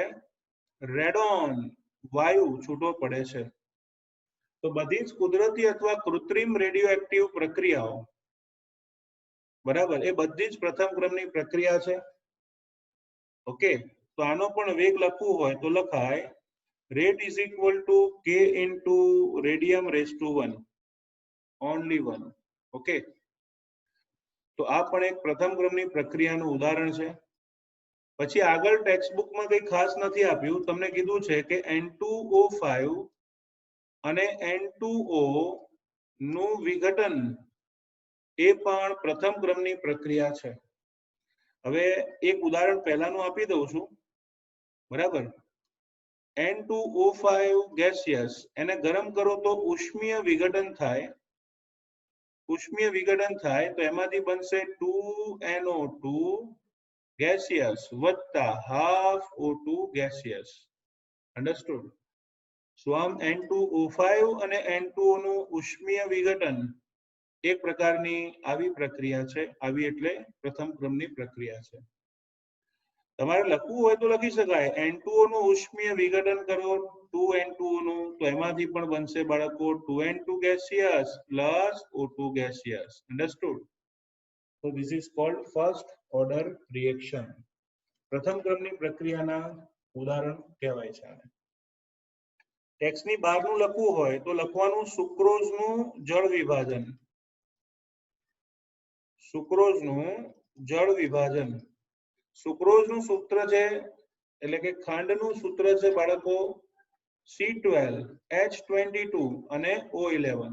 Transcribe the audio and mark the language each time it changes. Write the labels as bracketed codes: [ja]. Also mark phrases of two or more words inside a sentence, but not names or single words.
[gu] રેડોન વાયુ છૂટો પડે છે. તો બધી જ કુદરતી અથવા કૃત્રિમ રેડિયો એક્ટિવ પ્રક્રિયાઓ, બરાબર, એ બધી જ પ્રથમ ક્રમની પ્રક્રિયા છે. ઓકે, તો આનો પણ વેગ લખવું હોય તો લખાય [en] rate is equal to k into radium raised to 1, only 1. [gu] ઓકે, તો આ પણ એક પ્રથમ ક્રમની પ્રક્રિયાનું ઉદાહરણ છે. પછી આગળ ટેક્સ્ટ બુકમાં કંઈ ખાસ નથી આપ્યું, તમને કીધું છે કે N2O5 અને N2O નું વિઘટન એ પણ પ્રથમ ક્રમની પ્રક્રિયા છે. હવે એક ઉદાહરણ પહેલાનું આપી દઉં છું, બરાબર. N2O5 ગેસિયસ, એને ગરમ કરો તો ઉષ્મીય વિઘટન થાય. તો એમાંથી બનશે 2NO2 gaseous વત્તા half O2 gaseous. [en] Understood? So [gu] આમ N2O5 અને N2O નું ઉષ્મીય વિઘટન એક પ્રકારની આવી પ્રક્રિયા છે. આવી એટલે પ્રથમ ક્રમની પ્રક્રિયા છે. તમારે લખવું હોય તો લખી શકાય N2O નું ઉષ્મીય વિઘટન કરો 2N2O નું, તો એમાંથી પણ બનશે બાળકો [en] 2N2 gaseous plus O2 gaseous. Understood? So this is called first order reaction. [gu] પ્રથમ ક્રમની પ્રક્રિયાના ઉદાહરણ કહેવાય છે આને. ટેક્સ્ટની બહારનું લખવું હોય તો લખવાનું સુક્રોઝનું જળ વિભાજન. સુક્રોઝનું સૂત્ર છે એટલે કે ખાંડનું સૂત્ર છે બાળકો C12H22 અને O11.